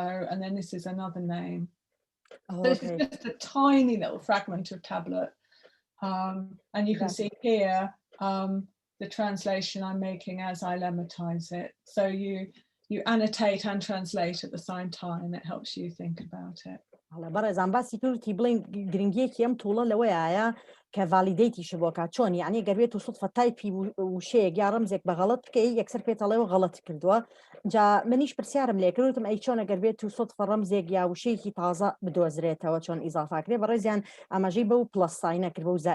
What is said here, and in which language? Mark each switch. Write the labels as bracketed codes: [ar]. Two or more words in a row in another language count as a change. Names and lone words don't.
[en] And then this is another name. So this is just a tiny little fragment of tablet. And you can see here the translation I'm making as I lemmatize it. So you annotate and translate at the same time. It helps you think about it. [ckb] هەڵە بەڕێزان باسی کردی بڵین گرنگیەکی ئەم تووڵە لەوەیە کە ڤالیدەیتیشە بۆکە چۆن یعنی گەروێت و سوودفە تایپی وشەیەک یا ڕەمزێک بە غەڵەت بکەی یەکسەر پێتەڵێەوە غەڵەت کردووە جا منیش پرسیارم لێ کردوتم ئەی چۆنە گەروێت و سوودفە ڕەمزێک یا وشەیەکی تازە بدۆزرێتەوە چۆن ئیزافاکرێ بەڕێزیان ئاماژەی بەو [en] plus sign [ckb] کرد بە و